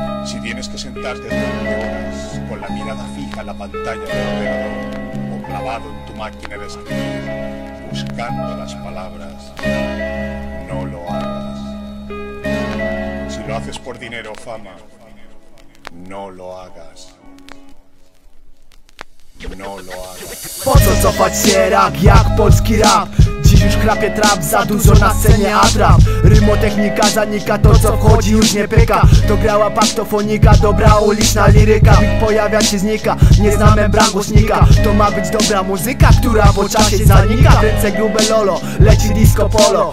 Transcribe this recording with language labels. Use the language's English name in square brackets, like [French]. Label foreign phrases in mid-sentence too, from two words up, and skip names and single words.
[Spanish] Si tienes que sentarte durante horas con la mirada fija en la pantalla del ordenador o clavado en tu máquina de escribir, buscando las palabras, no lo hagas. Si lo haces por dinero o fama, no lo hagas. No lo hagas. [Polish] Po co cofać się jak polski rap? Dziś już chrapie trap, za dużo na scenie atrap. Rymotechnika zanika, to co wchodzi już nie pyka. To grała paktofonika, dobra uliczna liryka. Bit pojawia się, znika, nie znamy bram głośnika. To ma być dobra muzyka, która po czasie zanika. W ręce grube lolo, leci disco polo.